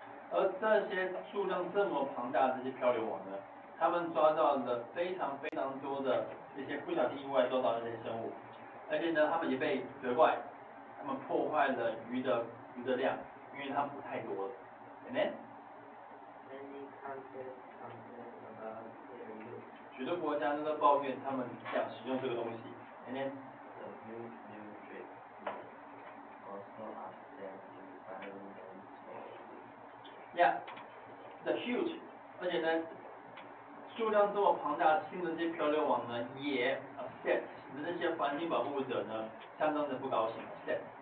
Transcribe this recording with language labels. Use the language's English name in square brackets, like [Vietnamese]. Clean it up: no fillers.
[Chinese] 而这些数量这么庞大的这些漂流网呢，他们抓到了非常非常多的这些不小心意外抓到的这些生物，而且呢，他们也被责怪，他们破坏了鱼的量，因为它们太多了。 [English] And then? Many countries complain about their use. [Chinese] 许多国家都在抱怨他们想使用这个东西。 [English] And then? The huge new drift also upset environmental. Yeah, the huge， [Chinese] 而且呢，数量这么庞大新的这些漂流网呢，也 upset 使得这些环境保护者呢相当的不高兴 upset。